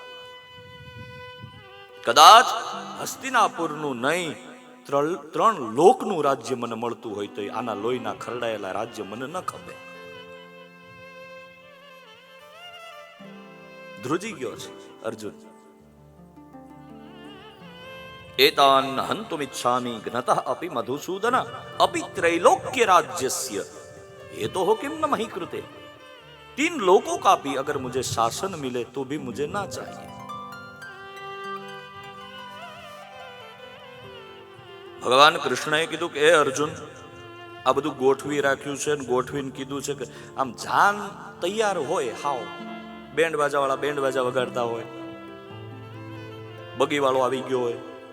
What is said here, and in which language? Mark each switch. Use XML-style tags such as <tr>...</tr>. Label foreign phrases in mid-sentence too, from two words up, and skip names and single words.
<gu>કદાચ હસ્તિનાપુરનું નહીં, 3 લોકનું રાજ્ય મને મળતું હોય તો આના લોહીના ખરડાયેલા રાજ્ય મને ન ખપે. ધ્રુજી ગયો છે અર્જુન.</gu> <sa>એતાન હંતુમ ઈચ્છામિ જ્ઞતઃ અપि મધુસૂદન અપિ त्रैलोक्य राज्यस्य हेतोः किम न मही कृते.</sa> <hi>3 लोगों का भी अगर मुझे शासन मिले तो भी मुझे ना चाहिए.</hi> <gu>ભગવાન કૃષ્ણએ કીધું કે એ અર્જુન, આ બધું ગોઠવી રાખ્યું છે ને ગોઠવીને કીધું છે કે આમ જાન તૈયાર હોય, હાવ બેન્ડ બાજા વાળા બેન્ડ બાજા વગાડતા હોય, બગીવાળો આવી ગયો હોય,</gu>